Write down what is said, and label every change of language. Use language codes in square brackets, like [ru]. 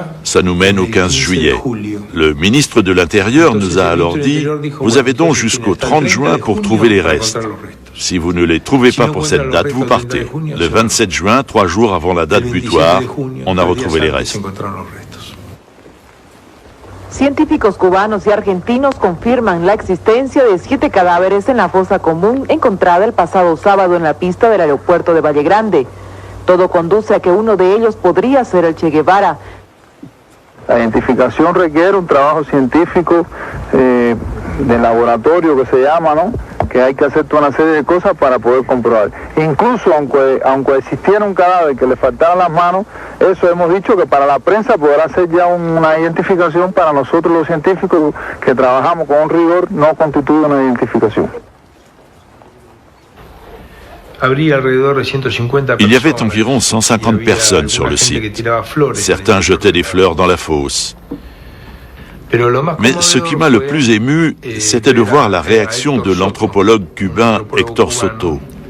[fr] Ça nous mène au 15 juillet. Le ministre de l'Intérieur nous a alors dit « Vous avez donc jusqu'au 30 juin pour trouver les restes. Si vous ne les trouvez pas pour cette date, vous partez. » Le 27 juin, 3 jours avant la date butoir, on a retrouvé les restes. [es] Científicos cubanos y argentinos confirman la existencia de 7 cadáveres en la fosa común encontrada el pasado sábado en la pista del aeropuerto de Valle Grande. Todo conduce a que uno de ellos podría ser el Che Guevara. La identificación requiere un trabajo científico de laboratorio que se llama, ¿no? Que hay que hacer toda una serie de cosas para poder comprobar. Incluso aunque existiera un cadáver que le faltaran las manos, eso hemos dicho que para la prensa podrá ser ya una identificación. Para nosotros los científicos que trabajamos con un rigor no constituye una identificación. [fr] Il y avait environ 150 personnes sur le site. Certains jetaient des fleurs dans la fosse. Mais ce qui m'a le plus ému, c'était de voir la réaction de l'anthropologue cubain Héctor Soto.